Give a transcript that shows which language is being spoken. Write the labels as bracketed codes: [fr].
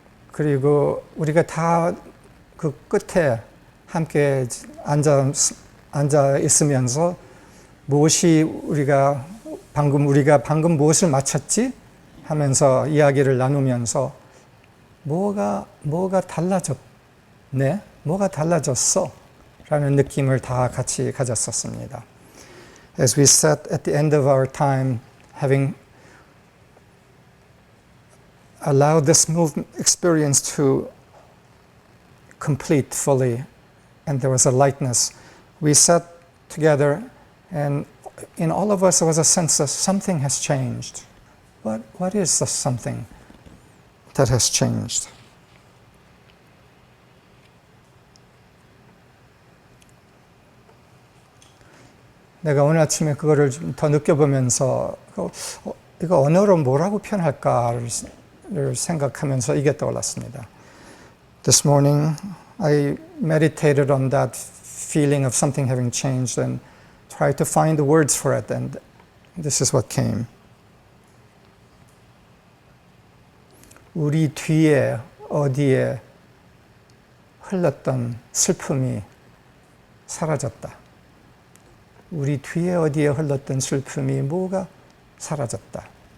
[ko] 그리고 우리가 다 그 끝에 함께 앉아 있으면서 우리가 방금 무엇을 마쳤지? 하면서 이야기를 나누면서 뭐가 달라졌네? 뭐가 달라졌어? 라는 느낌을 다 같이 가졌었습니다. [en] As we sat at the end of our time, having allowed this experience to complete fully, and there was a lightness, we sat together, and in all of us there was a sense that something has changed. What is the something that has changed? [ko] 내가 오늘 아침에 그거를 좀 더 느껴보면서 이거 언어로 뭐라고 표현할까를 생각하면서 이게 떠올랐습니다. [en] This morning I meditated on that feeling of something having changed and tried to find the words for it, and this is what came. [ko] 우리 뒤에 어디에 흘렀던 슬픔이 사라졌다. 우리 뒤에 어디에 흘렀던 슬픔이 뭐가 사라졌다.